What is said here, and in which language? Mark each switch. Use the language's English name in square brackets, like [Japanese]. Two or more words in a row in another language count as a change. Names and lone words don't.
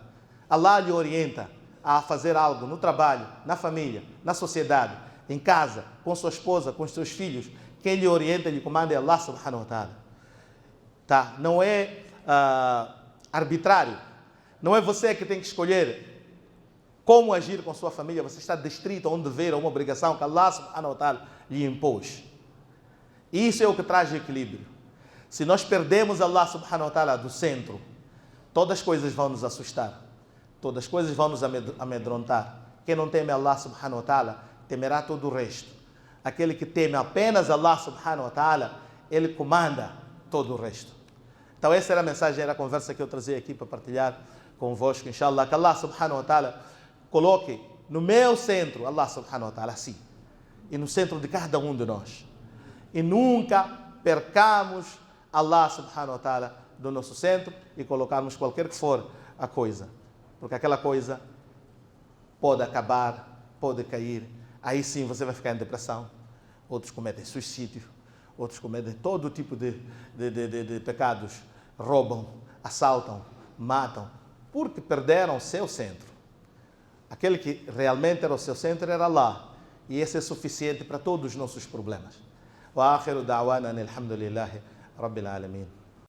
[Portuguese] Allah lhe orienta a fazer algo no trabalho, na família, na sociedade, em casa, com sua esposa, com os seus filhos. Quem lhe orienta e lhe comanda é [Arabic] الله سبحانه وتعالى. [Portuguese] Tá? Não é arbitrário. Não é você que tem que escolher como agir com sua família. Você está adstrito a um dever, a uma obrigação que [Arabic] الله سبحانه وتعالى [Portuguese] lhe impôs. E isso é o que traz equilíbrio. Se nós perdemos [Arabic] الله سبحانه وتعالى [Portuguese] do centro, todas as coisas vão nos assustar. Todas as coisas vão nos amedrontar. Quem não teme [Arabic] الله سبحانه وتعالى, [Portuguese] temerá todo o resto. Aquele que teme apenas [Arabic] الله سبحانه وتعالى, [Portuguese] ele comanda todo o resto. Então essa era a mensagem, era a conversa que eu trazia aqui para partilhar convosco, inshallah. Que [Arabic] الله سبحانه وتعالى [Portuguese] coloque no meu centro, [Arabic] الله سبحانه وتعالى, [Portuguese] assim. E no centro de cada um de nós. E nunca percamos [Arabic] الله سبحانه وتعالى [Portuguese] do nosso centro e colocarmos qualquer que for a coisa. Porque aquela coisa pode acabar, pode cair. Aí sim você vai ficar em depressão. Outros cometem suicídio. Outros cometem todo tipo de pecados. Roubam, assaltam, matam. Porque perderam o seu centro. Aquele que realmente era o seu centro era Allah. E esse é suficiente para todos os nossos problemas. [Arabic] وآخر دعوانا الحمد لله رب العالمين.